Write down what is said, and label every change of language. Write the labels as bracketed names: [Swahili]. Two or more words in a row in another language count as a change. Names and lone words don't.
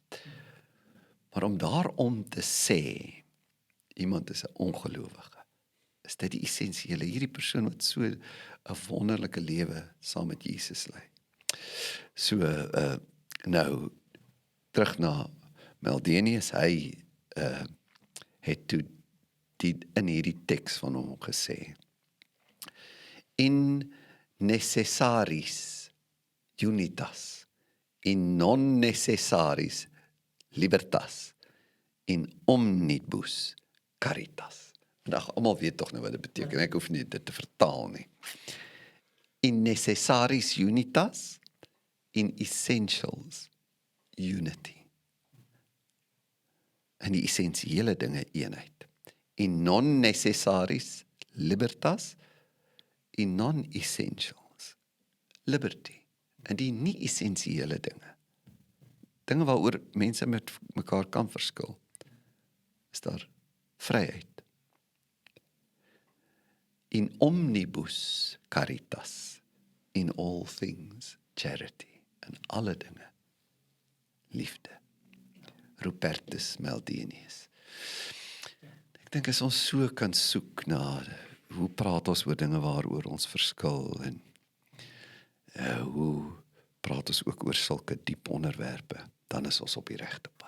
[Afrikaans] Maar om daarom te sê, iemand is 'n ongelowige, is dit die essensiële, hierdie persoon wat so 'n wonderlike lewe saam met Jesus lei. So, nou, terug na Meldenius, hy het toe in hierdie teks van hom gesê, [Latin] in necessaris unitas, in non necessaris libertas, in omnibus caritas. [Afrikaans] Vandag, almal weet tog nou wat dit beteken, ek hoef nie dit te vertaal nie. [Latin] In necessaris unitas, [English] in essentials unity. [Afrikaans] In die essensiële dinge eenheid. [Latin] In non necessaris libertas, [English] in non essentials liberty. [Afrikaans] In die nie essensiële dinge. Dinge waaroor mense met mekaar kan verskil, is daar vryheid. [Latin] In omnibus caritas, [English] in all things charity, [Afrikaans] in alle dinge liefde. Rupertus Meldenius. Ek dink as ons so kan soek na hoe praat ons oor dinge waaroor ons verskil en hoe praat ons ook oor sulke diep onderwerpe, dan is ons op die regte pad.